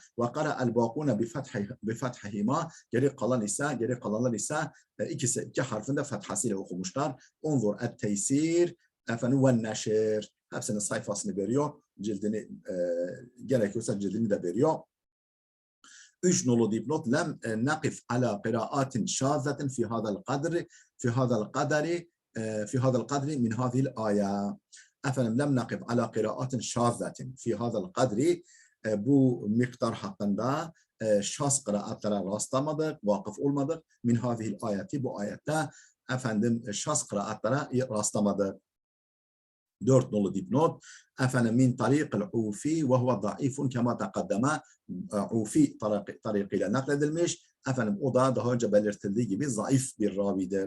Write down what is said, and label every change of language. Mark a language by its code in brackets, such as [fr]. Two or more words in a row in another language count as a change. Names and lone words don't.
[ar] وقرأ الباقون بفتحهما [tr] geri kalanlar ise iki harfinde fethasıyla okumuşlar. [ar] انظر التيسير [tr] efendim ve neşr. Hepsinin sayfasını veriyor. Cildini gerekiyorsa cildini de veriyor. [ar] 3 [tr] nolu dipnot [ar] لم نقف على قراءة شاذة في هذا القدر من هذه الآية. Efendim لم نقف على قراءة شاذة في هذا القدر, [tr] bu miktar hakkında şaz kıraatlara rastlamadık, vakıf olmadık. [ar] من هذه الآية, [tr] bu ayette efendim şaz kıraatlara rastlamadık. 4 nolu dipnot. [ar] Efendim من طريق العوفي وهو ضعيف كما تقدم. [tr] Ufi tariqiyle nakledilmiş. Efendim o da daha önce belirtildiği gibi zayıf bir ravidir.